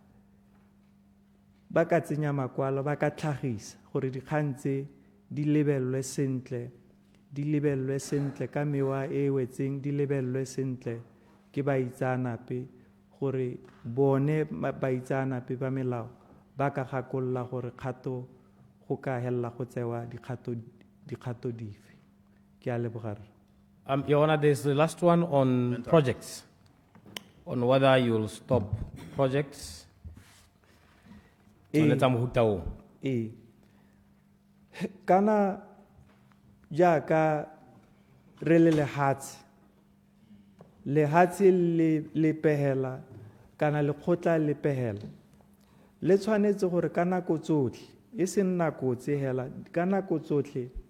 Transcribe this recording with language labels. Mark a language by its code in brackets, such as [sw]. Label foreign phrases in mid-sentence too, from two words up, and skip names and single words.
[tn] tsenya makwalo, ba ka tlhagisa gore dikgang tse di lebellwe sentle ka mewa e wetseng, di lebellwe sentle ke baitsanape, gore bone baitsanape ba melao ba ka gakolola gore kgato go ka hella go tsewa dikgato dife. Ke a leboga. [en] Your Honor, there's the last one on projects, on whether you'll stop projects. [tn] Kana jaaka re le lehatshe le pehela kana lekgotla le pehela, le tshwanetse gore ka nako tsotlhe, e seng nako tse hela, ka nako tsotlhe